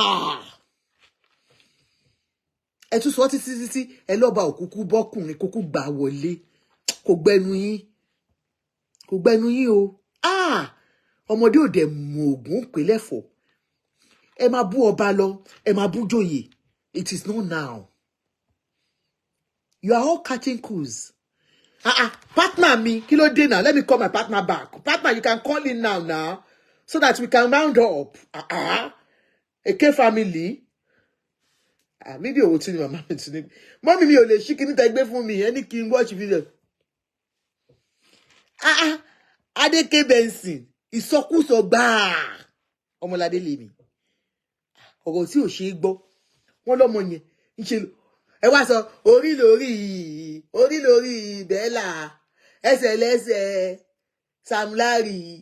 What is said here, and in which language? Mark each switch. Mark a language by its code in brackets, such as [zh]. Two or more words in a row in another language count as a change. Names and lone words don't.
[yo] Ẹ tún sọ títí ẹ lọ́ba òkúkú bọ́kùnrin kúkú gbà wọlé. Kò gbẹnu yín o. Ọmọdé ò dẹ̀ mú ògùn pè lẹ́fọ̀ọ́. Ẹ máa bú ọba lọ, ẹ máa bú joyè. [en] It is not now. You are all catching coups. Partner me, [yo] kí ló dé now? [en] Let me call my partner back. Partner, you can call in now, so that we can round up. AK family. [yo] Maybe owó tí ni màmá mi tún ní. Mọ́mí mi ò lè ṣí kíní tẹ́ gbé fún mi. Ẹni kí n [en] watch video. [yo] Adéké Benson. Ìsọkúsọ gbáà. Ọmọládé lèmi. Ọ̀rọ̀ tí ò ṣe é gbọ́. Wọ́n lọ́mọ yẹn. Ẹ wá sọ orí lórí Bella. Ẹsẹ̀ lẹ́sẹ̀ Sam Larry.